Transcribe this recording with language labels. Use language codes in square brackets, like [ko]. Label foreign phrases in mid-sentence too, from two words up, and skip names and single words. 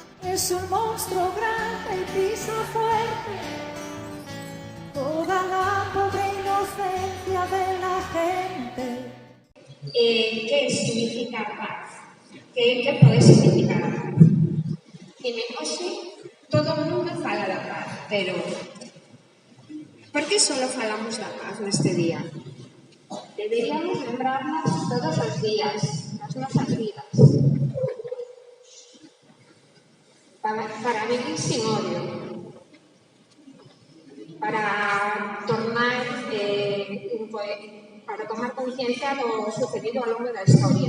[es] Es un monstruo grande y pisa fuerte toda la pobre inocencia de la gente. ¿Qué significa paz? [gl] ¿Qué pode significar a paz? Dime, hoxe todo o mundo fala da paz, pero por que só falamos da paz neste día? Deberíamos lembrarnos todos os días das nosas vidas para vivir [es] sin odio, [gl] para tomar conciencia do sucedido ao longo da historia.